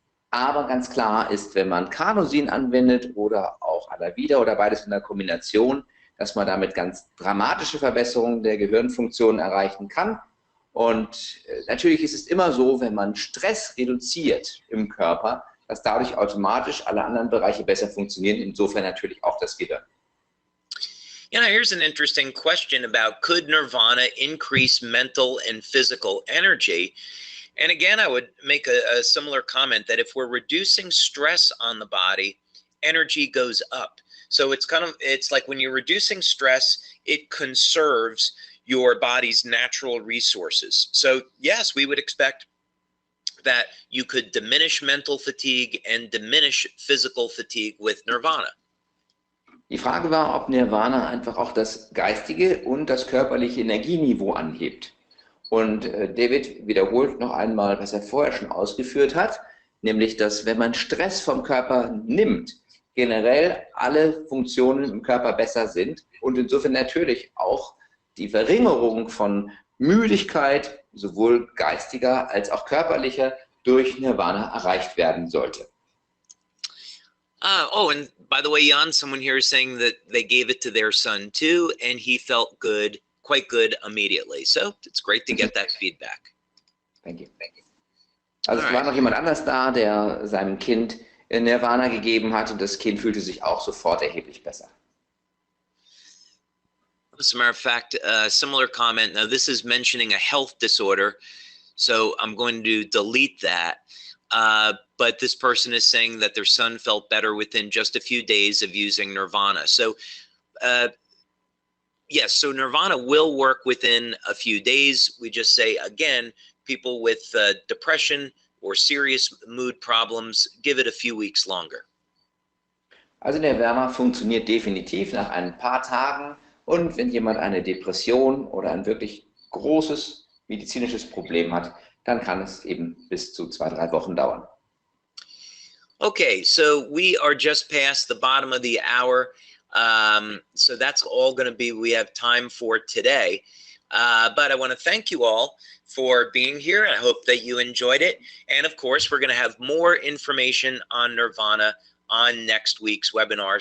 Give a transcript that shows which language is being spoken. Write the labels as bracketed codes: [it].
[de] Aber ganz klar ist, wenn man Carnosin anwendet oder auch Alavida oder beides in der Kombination, dass man damit ganz dramatische Verbesserungen der Gehirnfunktion erreichen kann. Und natürlich ist es immer so, wenn man Stress reduziert im Körper, dass dadurch automatisch alle anderen Bereiche besser funktionieren, insofern natürlich auch das Gehirn. [en] You know, here's an interesting question about could Nirvana increase mental and physical energy? And again, I would make a similar comment that if we're reducing stress on the body, energy goes up. So it's like when you're reducing stress, it conserves your body's natural resources. So yes, we would expect that you could diminish mental fatigue and diminish physical fatigue with Nirvana. [de] Die Frage war, ob Nirvana einfach auch das geistige und das körperliche Energieniveau anhebt. Und David wiederholt noch einmal, was er vorher schon ausgeführt hat, nämlich, dass wenn man Stress vom Körper nimmt, generell alle Funktionen im Körper besser sind und insofern natürlich auch die Verringerung von Müdigkeit, sowohl geistiger als auch körperlicher, durch Nirvana erreicht werden sollte. [en] And by the way, Jan, someone here is saying that they gave it to their son too, and he felt good, quite good immediately. So it's great to get that feedback. Thank you. [de] Also es war noch jemand anders da, der seinem Kind Nirvana gegeben hat und das Kind fühlte sich auch sofort erheblich besser. [en] As a matter of fact, similar comment. Now this is mentioning a health disorder, so I'm going to delete that. But this person is saying that their son felt better within just a few days of using Nirvana. So yes, so Nirvana will work within a few days. We just say, again, people with depression or serious mood problems, give it a few weeks longer. [de] Also Nirvana funktioniert definitiv nach ein paar Tagen. Und wenn jemand eine Depression oder ein wirklich großes medizinisches Problem hat, dann kann es eben bis zu 2-3 Wochen dauern. [en] Okay, so we are just past the bottom of the hour. So that's all going to be we have time for today. But I want to thank you all for being here. I hope that you enjoyed it. And of course, we're going to have more information on Nirvana on next week's webinar.